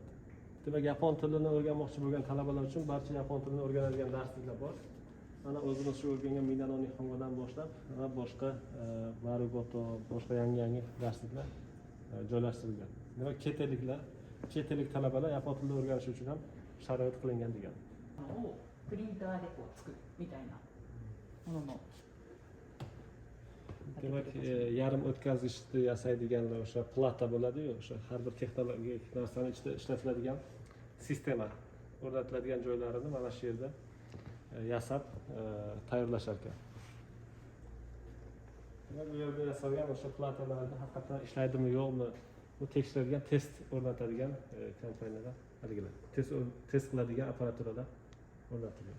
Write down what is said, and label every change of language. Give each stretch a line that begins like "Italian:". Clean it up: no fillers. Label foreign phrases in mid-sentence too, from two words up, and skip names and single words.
Uzbek: Demak, yapon tilini o'rganmoqchi bo'lgan talabalar uchun barcha yapon tilini o'rganadigan darsliklar bor. Mana o'zimiz shu o'rgangan Minano Nihongodan boshlab va boshqa Marugoto, boshqa yangi darsliklar joylashtirilgan. Demak, chet ellik talabalar yapon tilini o'rganish uchun ham sharoit qilingan degan.
Japanese: をプリンターでこう作るみたいなものの
Uzbek: Demak, yarim o'tkazgichni yasaydiganlar o'sha plata bo'ladi-yu, o'sha har bir texnologik narsani ichida ishlatiladigan sistema o'rnatiladigan joylarini mana shu yerda yasab tayyorlashar ekan. Demak, bu yerda yasalgan o'sha platalarni haqiqatan ishlaydimi yo'qmi, bu tekshiradigan test o'rnatadigan kompaniyalar, haligilar test qiladigan apparaturalar o'rnatilgan.